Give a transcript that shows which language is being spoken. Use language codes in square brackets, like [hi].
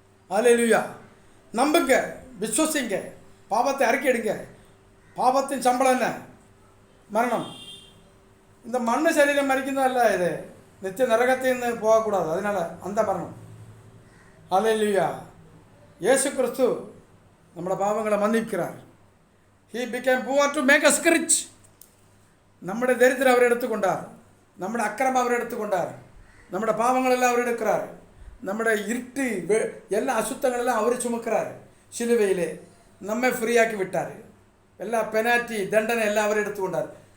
[ta] ஹல்லேலூயா. நம்புங்க, விசுவசிங்க, பாவத்தை அறிக்கையிடுங்க. பாவத்தின் சம்பளம் என்ன? மரணம். இந்த மண்ணு சரீரம் மறிക്കുന്നதா இல்லை, இது நித்திய நரகத்தின்னு போகக்கூடாது. அதனால அந்த மரணம். ஹல்லேலூயா. இயேசு கிறிஸ்து நம்மளோட பாவங்களை மன்னிக்கிறார். [en] He became poor to make us rich. [ta] நம்முடைய தரித்திரம் அவர் எடுத்துக்கொண்டார், நம்முடைய அக்கிரமம் அவர் எடுத்துக்கொண்டார், நம்முடைய பாவங்கள் எல்லாம் அவர் எடுக்கிறார், நம்முடைய இருட்டு எல்லா அசுத்தங்களெல்லாம் அவர் சுமக்கிறார். சிலுவையிலே நம்மை ஃப்ரீயாக்கி விட்டார். எல்லா பெனால்ட்டி தண்டனை எல்லாம் அவர் எடுத்துக்கொண்டார்.